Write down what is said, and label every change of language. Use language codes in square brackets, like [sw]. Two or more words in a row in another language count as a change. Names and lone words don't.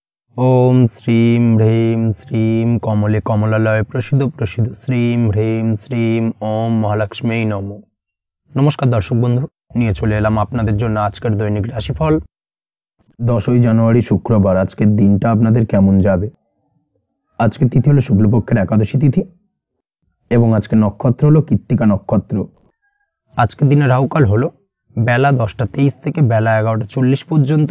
[sa] ओम श्रीं ह्रीं श्रीं कमले कमलालय प्रसिद्ध प्रसिद्ध श्रीं ह्रीं श्रीं ओम महालक्ष्मी नमो। [hi] नमस्कार दर्शक बंधु, [bn] নিয়ে চলে এলাম আপনাদের জন্য আজকের দৈনিক রাশিফল। 10ই জানুয়ারি শুক্রবার। আজকের দিনটা আপনাদের কেমন যাবে? আজকে তিথি হলো শুক্লপক্ষের একাদশী তিথি এবং আজকে নক্ষত্র হলো কৃত্তিকা নক্ষত্র। আজকের দিনে রাহুকাল হলো বেলা 10টা 23 থেকে বেলা 11টা 40 পর্যন্ত।